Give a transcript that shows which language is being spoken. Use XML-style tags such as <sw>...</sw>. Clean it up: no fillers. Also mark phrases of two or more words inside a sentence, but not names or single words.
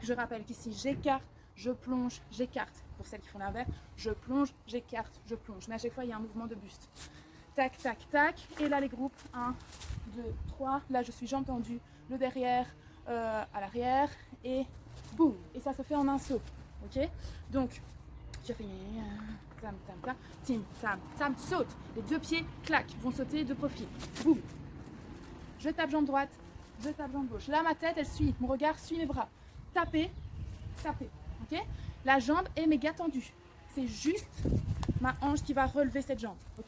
<fr>Je rappelle qu'ici, j'écarte, je plonge, j'écarte. Pour celles qui font l'inverse, je plonge, j'écarte, je plonge. Mais à chaque fois, il y a un mouvement de buste. Tac, tac, tac. Et là, les groupes, 1, 2, 3. Là, je suis jambes tendues, le derrière à l'arrière. Et boum. Et ça se fait en un saut. Ok, donc, tu as fait tam, tam, tam, tim, tam, tam, saute. Les deux pieds, clac, vont sauter de profil. Boum. Je tape jambe droite, je tape jambe gauche. Là, ma tête, elle suit. Mon regard suit mes bras. Taper, taper. Ok, la jambe est méga tendue. C'est juste ma hanche qui va relever cette jambe, ok.</fr>